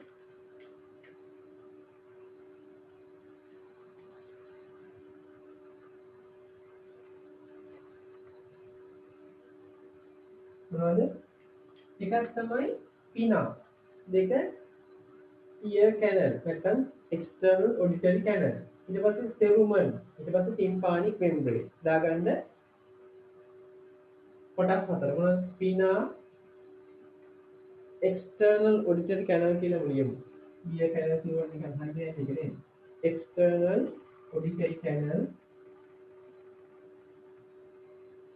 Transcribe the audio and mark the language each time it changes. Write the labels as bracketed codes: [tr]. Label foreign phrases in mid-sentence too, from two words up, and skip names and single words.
[si] මොනවද? එකක් තමයි පිනා. දෙක [en] ear canal [si] නැත්නම් [en] external auditory canal. [si] ඊට පස්සේ cerumen. ඊට පස්සේ [en] tympanic membrane. [si] දාගන්න කොටස් හතර. මොනවද? පිනා [en] external auditory canal [si] කියලා ලියමු. [en] ear canal [si] කියවන නිකන් හරියන්නේ ඒක නේ. [en] external auditory canal